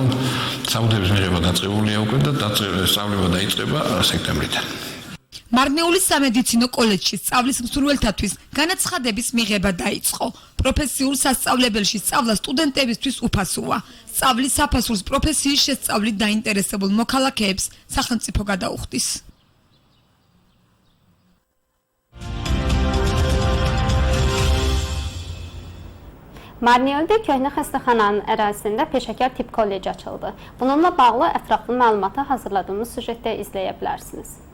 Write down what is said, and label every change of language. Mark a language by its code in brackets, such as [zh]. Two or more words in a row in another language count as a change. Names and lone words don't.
[ka] საბუთების მიღება დაწყებულია უკვე და სწავლება დაიწყება სექტემბრიდან. მარნეულის სამედიცინო კოლეჯში სწავლის მსურველთათვის განაცხადების მიღება დაიწყო. პროფესიულ სასწავლებელში სწავლა სტუდენტებისთვის უფასოა. სწავლის საფასურს პროფესიის შესწავლით დაინტერესებულ მოქალაქეებს სახელმწიფო გადაუხდის. [az] Marneuli'de köhnə xəstəxananın ərazisində peşəkar tibb kolleci açıldı. Bununla bağlı ətraflı məlumatı hazırladığımız süjetdə izləyə bilərsiniz.